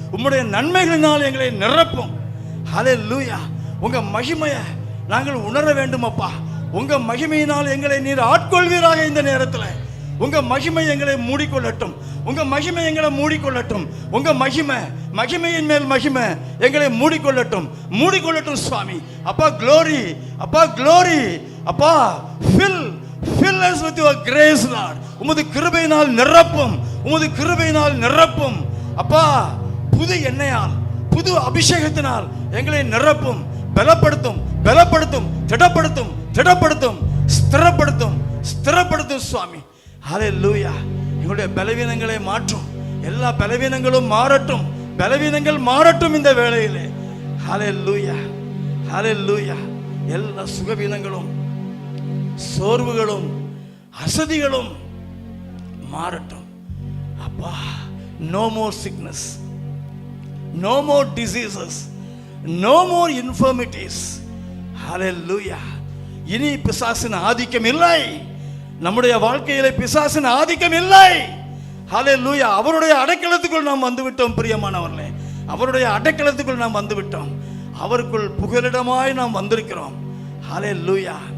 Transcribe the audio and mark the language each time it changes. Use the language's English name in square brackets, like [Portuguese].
[Tamil] உம்முடைய நன்மைகளினால் எங்களை நிரப்பும். ஹல்லேலூயா. உங்க மகிமையை நாங்கள் உணர வேண்டும் அப்பா. உங்க மகிமையினால் எங்களை நீர் ஆட்கொள்வீராக. இந்த நேரத்தில் உங்க மகிமை எங்களை மூடிக்கொள்ளட்டும். உங்க மகிமை எங்களை மூடிக்கொள்ளட்டும். உங்க மகிமையின் மேல் மகிமை எங்களை மூடிக்கொள்ளட்டும். மூடிக்கொள்ளட்டும் சுவாமி. [English] அப்பா க்ளோரி, அப்பா க்ளோரி, அப்பா fill us with your grace Lord. [Tamil] உமது கிருபையினால் நிரப்பும். உமது கிருபையினால் நிரப்பும் அப்பா. புது எண்ணெயால், புது அபிஷேகத்தினால் எங்களை நிரப்பும். பலப்படுத்தும், பலப்படுத்தும், திடப்படுத்தும், திடப்படுத்தும், ஸ்திரப்படுத்தும், ஸ்திரப்படுத்தும் சுவாமி. ஹல்லேலூயா. எங்களுடைய பலவீனங்களை மாற்றும். எல்லா பலவீனங்களும் மாறட்டும். பலவீனங்கள் மாறட்டும் இந்த வேளையிலே. ஹல்லேலூயா, ஹல்லேலூயா. எல்லா சுகவீனங்களும், சோர்வுகளும், அசதிகளும் மாறட்டும் அப்பா. [English] No more sickness, no more diseases, no more infirmities. [Tamil] Hallelujah. இனி பிசாசின் ஆதிக்கம் இல்லை. நம்முடைய வாழ்க்கையிலே பிசாசின் ஆதிக்கம் இல்லை. ஹல்லேலூயா. அவருடைய அடைக்கலத்துக்குள் நாம் வந்துவிட்டோம் பிரியமானவர்களே. அவருடைய அடைக்கலத்துக்குள் நாம் வந்துவிட்டோம். அவருக்குள் புகலிடமாய் நாம் வந்திருக்கிறோம். ஹல்லேலூயா.